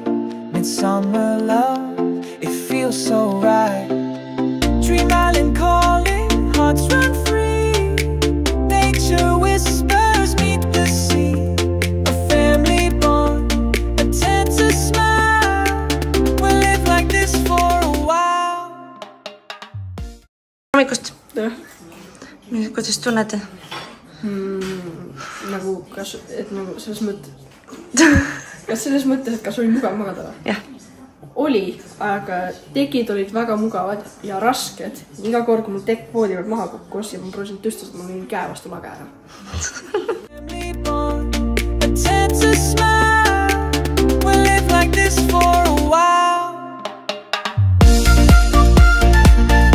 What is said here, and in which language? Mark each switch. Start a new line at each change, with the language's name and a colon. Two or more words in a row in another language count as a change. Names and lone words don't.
English: Midsummer love, it feels so right. Dream island calling, hearts run free. Nature whispers, meet the sea. A family bond, a tender smile. We'll live like this for a while.
Estonian: Hommikust. Kuidas tunnete? Nagu, kas, et nagu selles mõttes, kas selles mõttes, et kas oli mugav magada või? Jah. Oli, aga tekid olid väga mugavad ja rasked. Iga kord, kui mul tekk voodi pealt maha kukkus ja ma proovisin tõstas, et mul oli käe vastu lage ära.
English: Family bond, a tender smile. We'll live like this for a while.